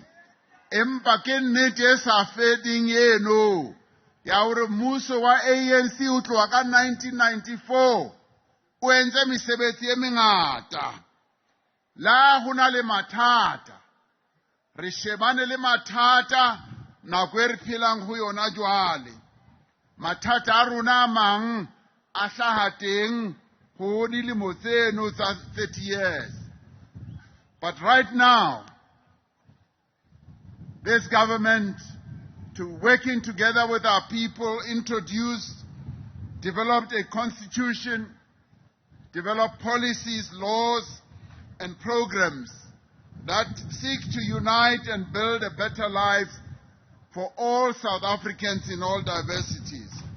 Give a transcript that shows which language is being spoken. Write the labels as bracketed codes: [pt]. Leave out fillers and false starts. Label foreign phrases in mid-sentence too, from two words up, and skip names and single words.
[st] Empa ke nnete e sa feding eno ya hore mmuso wa ANC o tloha ka 1994 o entse mesebetsi e mengata. La ho na le mathata. Re shebane le mathata nako e re phelang ho yona jwale. Mathata a rona a mang a hlaha teng ho dilemo tseno tsa 30 years. [en] But right now, this government, working together with our people, developed a constitution, developed policies, laws, and programs that seek to unite and build a better life for all South Africans in all diversities.